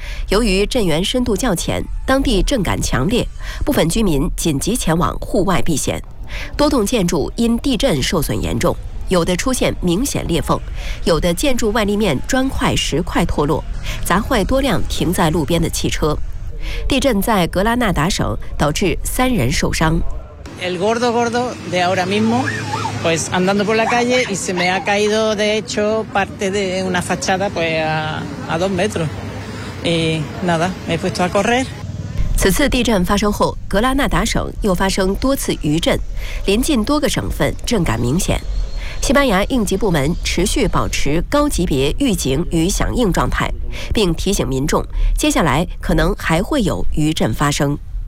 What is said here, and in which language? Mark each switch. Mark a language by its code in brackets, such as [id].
[zh] 由于震源深度较浅，当地震感强烈，部分居民紧急前往户外避险。多栋建筑因地震受损严重，有的出现明显裂缝，有的建筑外立面砖块、石块脱落，砸坏多辆停在路边的汽车。地震在格拉纳达省导致3人受伤。 [es] El gordo gordo de ahora mismo, pues andando por la calle y se me ha caído de hecho parte de una fachada, pues a 2 metros. Y nada, me he puesto a correr. [zh] 此次地震发生后，格拉纳达省又发生多次余震，临近多个省份震感明显。西班牙应急部门持续保持高级别预警与响应状态，并提醒民众接下来可能还会有余震发生。